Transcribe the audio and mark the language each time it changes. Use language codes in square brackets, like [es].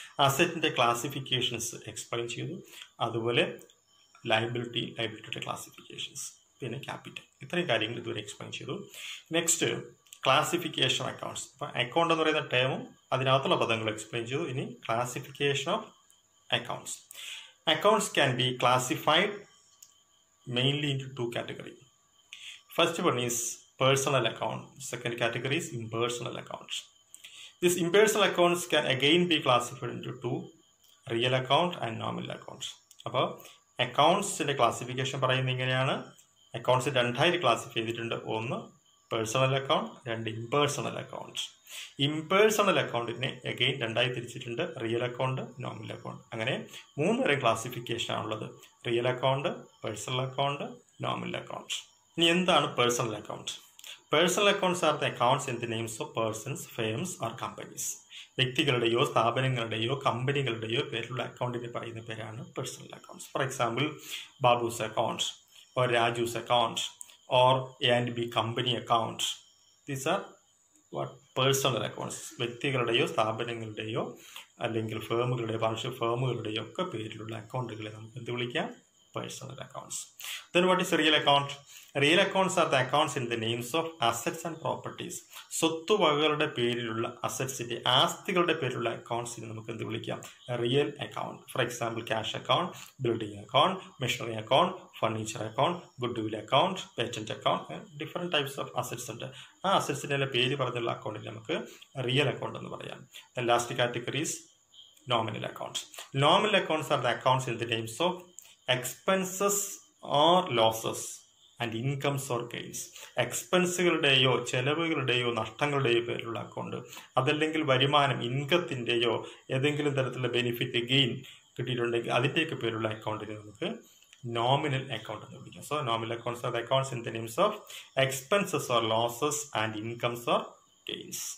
[ml] അസറ്റിൻ്റെ classifications explain ചെയ്തു. അതുപോലെ ലൈബിലിറ്റിയുടെ classifications, പിന്നെ ക്യാപിറ്റൽ, ഇത്രയും കാര്യങ്ങൾ ഇതുവരെ എക്സ്പ്ലെയിൻ ചെയ്തു. Next classification accounts. അപ്പോൾ അക്കൗണ്ട് എന്ന് പറയുന്ന ടേമും അതിനകത്തുള്ള പദങ്ങൾ എക്സ്പ്ലെയിൻ ചെയ്തു. [en] ഇനി classification of accounts. Accounts can be classified mainly into 2 categories. First one is personal account. Second category is impersonal accounts. These impersonal accounts can again be classified into 2, real account and nominal accounts. [ml] അപ്പോൾ അക്കൗണ്ട്സിൻ്റെ classification പറയുന്നത് ഇങ്ങനെയാണ്. Accounts രണ്ടായിട്ട് classify ചെയ്തിട്ടുണ്ട്. ഒന്ന് personal account, രണ്ട് impersonal account. Impersonal അക്കൗണ്ടിനെ again രണ്ടായി തിരിച്ചിട്ടുണ്ട്. Real account, nominal account. അങ്ങനെ 3 തരം ക്ലാസിഫിക്കേഷൻ ആണുള്ളത്. Real account, personal account, nominal account. ഇനി എന്താണ് [en] Personal account? Personal accounts are the accounts in the names of persons, firms or companies. [ml] വ്യക്തികളുടെയോ സ്ഥാപനങ്ങളുടെയോ കമ്പനികളുടെയോ പേരിലുള്ള അക്കൗണ്ടിന് പറയുന്ന പേരാണ് personal accounts. [en] For example, Babu's account or Raju's account or A&B company account. These are what? Personal accounts. [ml] വ്യക്തികളുടെയോ സ്ഥാപനങ്ങളുടെയോ അല്ലെങ്കിൽ ഫേമുകളുടെയോ, പാർശ്വ ഫേമുകളുടെയോ ഒക്കെ പേരിലുള്ള അക്കൗണ്ടുകളെ നമുക്ക് എന്ത് വിളിക്കാം? [en] personal accounts. Then what is real account? Real accounts are the accounts in the names of assets and properties. [ml] സ്വത്തുവകകളുടെ പേരിലുള്ള അസറ്റ്സിന്റെ ആസ്തികളുടെ പേരിലുള്ള അക്കൗണ്ട്സിന് നമുക്ക് എന്ത് വിളിക്കാം? Real account. [en] For example cash account, building account, machinery account, furniture account, good will account, patent account, different types of assets ഉണ്ട്. [ml] ആ അസറ്റ്സിന്റെ പേര് പറഞ്ഞുള്ള അക്കൗണ്ടിന് നമുക്ക് റിയൽ അക്കൗണ്ട് എന്ന് പറയാം. [en] The last category is nominal accounts. Nominal accounts are the accounts in the names of expenses or losses and incomes or gains. [ml] എക്സ്പെൻസുകളുടെയോ ചെലവുകളുടെയോ നഷ്ടങ്ങളുടെയോ പേരിലുള്ള account, അതല്ലെങ്കിൽ വരുമാനം ഇൻകത്തിൻ്റെയോ ഏതെങ്കിലും തരത്തിലുള്ള ബെനിഫിറ്റ് ഗെയിൻ കിട്ടിയിട്ടുണ്ടെങ്കിൽ അതിൻ്റെയൊക്കെ പേരുള്ള അക്കൗണ്ടിന് നമുക്ക് നോമിനൽ അക്കൗണ്ട് എന്ന് വിളിക്കാം. [en] So nominal accounts are the accounts in the names of expenses or losses and incomes or gains.